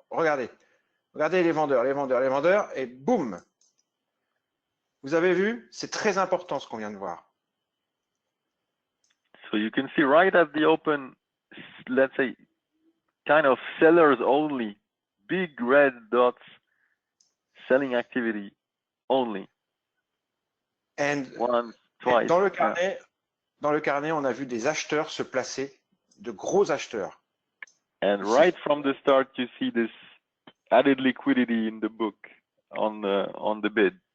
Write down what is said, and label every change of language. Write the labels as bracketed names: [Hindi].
[French] Regardez les vendeurs, et boum. Vous avez vu, c'est très important ce qu'on vient de voir. [English] So you can see right at the open, let's say, kind of sellers only, big red dots, selling activity only. And once, twice. [French] dans le carnet, on a vu des acheteurs se placer, de gros acheteurs. [English] And right from the start, you see this added liquidity in the book on the bid.